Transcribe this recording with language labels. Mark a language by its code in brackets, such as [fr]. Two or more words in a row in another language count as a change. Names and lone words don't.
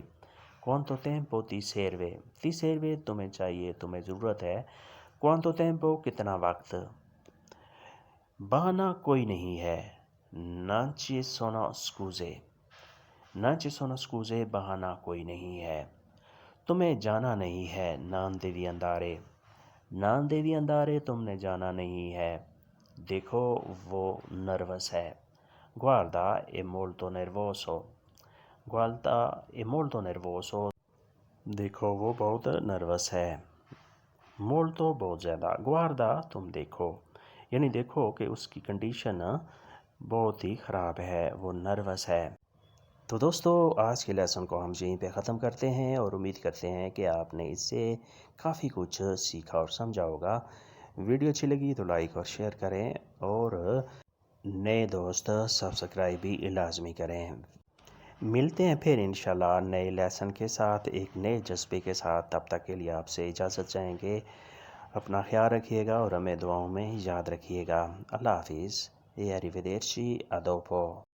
[it] quanto tempo ti serve۔ ti serve [ur] تمہیں چاہیے، تمہیں ضرورت ہے۔ [it] quanto tempo [ur] کتنا وقت۔ بہانہ کوئی نہیں ہے۔ [it] non ci sono scuse۔ non ci sono scuse [ur] بہانہ کوئی نہیں ہے۔ تمہیں جانا نہیں ہے۔ [it] non devi andare۔ non devi andare [ur] تم نے جانا نہیں ہے۔ دیکھو وہ نروس ہے۔ [it] guarda è molto nervoso۔ guarda è molto nervoso [ur] دیکھو وہ بہت نروس ہے۔ molto بہت زیادہ، guarda تم دیکھو، یعنی دیکھو کہ اس کی کنڈیشن بہت ہی خراب ہے، وہ نروس ہے۔ تو دوستو آج کے لیسن کو ہم یہیں پہ ختم کرتے ہیں اور امید کرتے ہیں کہ آپ نے اس سے کافی کچھ سیکھا اور سمجھا ہوگا۔ ویڈیو اچھی لگی تو لائک اور شیئر کریں اور نئے دوست سبسکرائب بھی لازمی کریں۔ ملتے ہیں پھر انشاءاللہ نئے لیسن کے ساتھ، ایک نئے جذبے کے ساتھ۔ تب تک کے لیے آپ سے اجازت چاہیں گے۔ اپنا خیال رکھیے گا اور ہمیں دعاؤں میں یاد رکھیے گا۔ اللہ حافظ۔ [it] e arrivederci a dopo۔